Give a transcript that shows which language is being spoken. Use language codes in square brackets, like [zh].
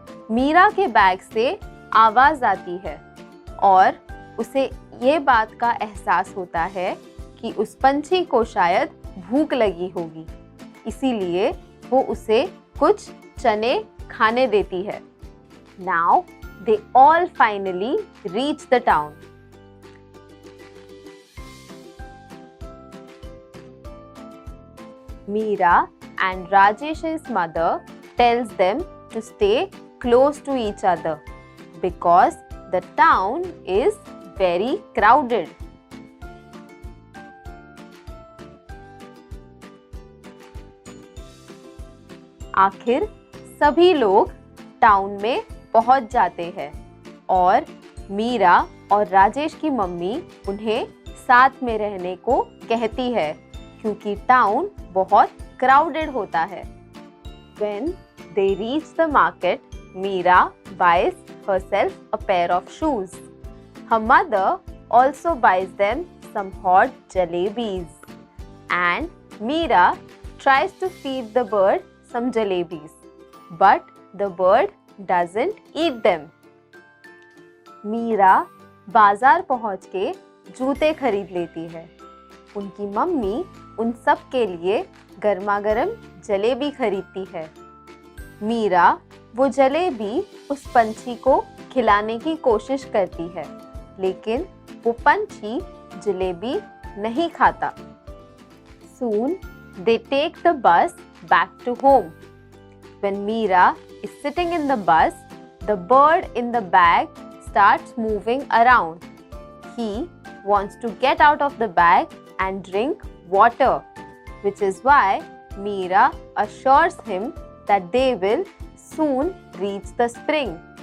[hi] मीरा के बैग से आवाज़ आती है और उसे ये बात का एहसास होता है कि उस पंछी को शायद भूख लगी होगी, इसीलिए वो उसे कुछ चने खाने देती है। [en] Now they all finally reach the town. Meera and Rajesh's mother tells them to stay close to each other because the town is very crowded. [hi] आखिर सभी लोग टाउन में पहुंच जाते हैं और मीरा और राजेश की मम्मी उन्हें साथ में रहने को कहती है क्योंकि टाउन बहुत क्राउडेड होता है। [en] When they reach the market, Meera buys herself a pair of shoes. Her mother also buys them some hot jalebis. And Meera tries to feed the bird some jalebis. But the bird doesn't eat them. [hi] Meera बाजार पहुंच के जूते खरीद लेती है। उनकी mummy उन सब के लिए गर्मा गर्म जलेबी खरीदती है। मीरा वो जलेबी उस पंछी को खिलाने की कोशिश करती है, लेकिन वो पंछी जलेबी नहीं खाता। [en] Soon they take the bus back to home. When Meera is sitting in the bus, the bird in the bag starts moving around. He wants to get out of the bag and drink water, which is why Meera assures him that they will soon reach the spring.